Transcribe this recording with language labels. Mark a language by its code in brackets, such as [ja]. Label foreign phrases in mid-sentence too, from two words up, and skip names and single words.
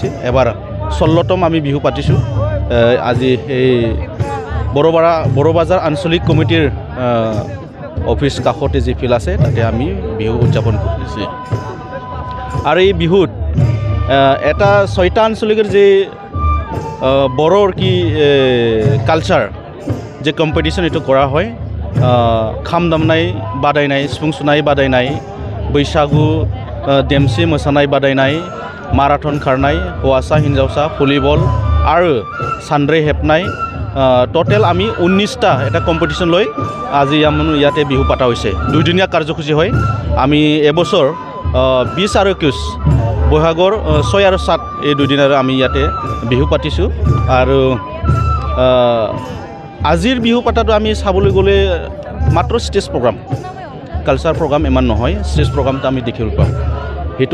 [as] এবাৰ 16তম আমি বিহু পাতিছোঁ আজি এই বড়োবাজাৰ আঞ্চলিক কমিটিৰ অফিচ কাষতে যি ফিল্ড আছে তাতে আমি বিহু উদযাপন কৰিছোঁ আৰু এই বিহুত এটা ছয়টা আঞ্চলিকৰ যে বড়োৰ কি কালচাৰ যে কম্পিটিশ্যন এইটো কৰা হয় [brx] খাম দামনাই বাদায়নাय सिफुं सुनाय बादायनाय बैसागु देमसि मोसानाय बादायनाय माराथन खारनाय हौवासा हिन्जावसा भलिबल आरो सानद्रै हेबनाय [as] टोटेल आमी 19টা এটা কম্পিটিশ্যন লৈ আজি ইয়াতে বিহু পাতা হৈছে দুইদিনীয়া কাৰ্যসূচী হয় আমি এবছৰ 20 আৰু 21 বহাগৰ 6 আৰু 7 এই দুদিন আৰু আমি ইয়াতে বিহু পাতিছোঁ আৰু আজিৰ বিহু পাতাটো আমি চাবলৈ গ'লে মাত্ৰ ষ্টেজ প্ৰগ্ৰাম কালচাৰ প্ৰগ্ৰাম ইমান নহয় ষ্টেজ প্ৰগ্ৰামটো আমি দেখিবলৈ পাওঁ সেইটো